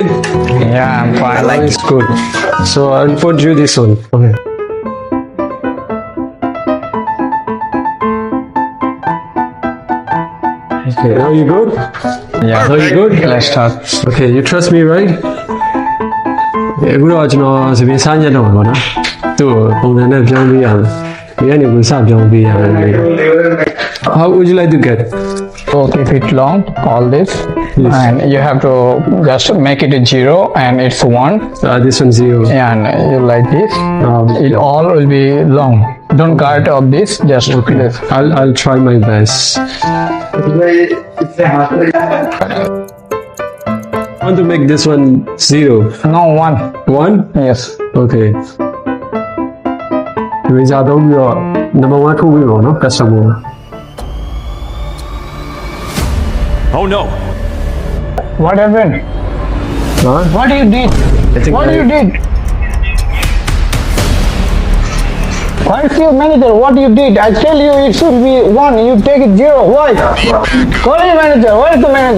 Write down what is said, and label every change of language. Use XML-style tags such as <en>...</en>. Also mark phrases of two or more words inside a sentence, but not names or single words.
<en>Yeah, I'm fine. Like It's good. So I'll put you this one. Okay. Okay, now you good? yeah. Now you good? Let's start. Okay, you trust me, right?</en> <my>အခုတော့ကျွန်တော်စပင်းစားညက်တော့မှာပေါ့နော်သူ့ပုံစံနဲ့ပြောင်းပေးရမယ်ဒီကနေဝင်စပြောင်းပေးရမယ်</my> <en>How would you like to get? So keep it long, all this, Yes. and you have to just make it a 0 and it's 1. This one 0. And you like this. It all will be long. Don't cut off this. Just this. I'll try my best. I want to make this one 0. No 1. 1? Yes.</en> <my>Okay. ဒီကြတော့ပြီးတော့ number 1 ထုတ်ပြီးတော့နော် customer.</my> <en>Oh no! What happened? Huh? What you did? I think What I- you did? Why is your manager? What you did? I tell you it should be 1. You take it 0. Why? Call your manager. Where is the manager?</en>